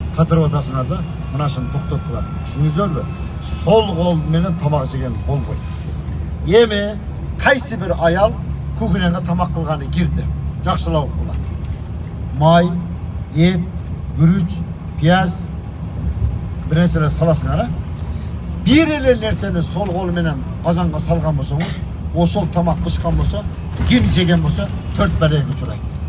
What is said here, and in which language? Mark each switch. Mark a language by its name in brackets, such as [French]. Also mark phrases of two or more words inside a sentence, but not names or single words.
[Kazakh] қатырып атасыңар да, мынашын тоқтаттылар. [Kyrgyz] Düşünüңүздөр бе? [Kazakh] Сол қол менен тамақ жеген болбойт. [Kyrgyz] Эми кайсы бир аял кухняга тамақ кылганы кирди. Жакшылап кылат. Май, ет, күрүч, пияз бир нерселер саласыңар. Бир эле нерсени сол кол менен казанга салган болсоңуз, ошол тамак бышкан болсо, ким жеген болсо 4 бәлеге учурайт.